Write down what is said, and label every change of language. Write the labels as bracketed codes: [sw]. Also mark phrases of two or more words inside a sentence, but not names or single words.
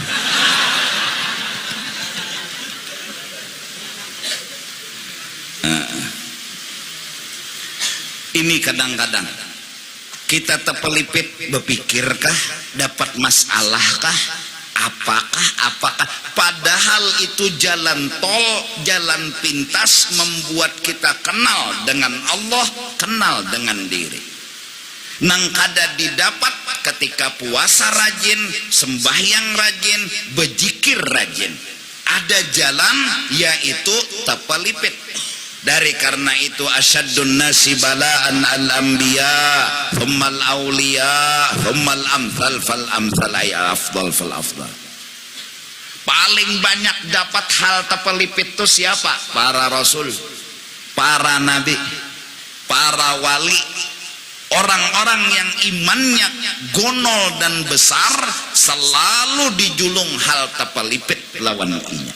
[bjn] Ini kadang-kadang kita terpelipit berpikirkah dapat masalahkah apakah padahal itu jalan tol, jalan pintas membuat kita kenal dengan Allah, kenal dengan diri. Nang kada didapat ketika puasa rajin, sembahyang rajin, berzikir rajin. Ada jalan yaitu terpelipit. Dari karena itu [ar] أشد الناس بلاء الأنبياء ثم الأولياء ثم الأمثل فالأمثل أي الأفضل فالأفضل. Paling banyak dapat hal terpelipit itu siapa? Para rasul, para nabi, para wali, orang-orang yang imannya gonol dan besar selalu dijulung hal terpelipit lawan inya.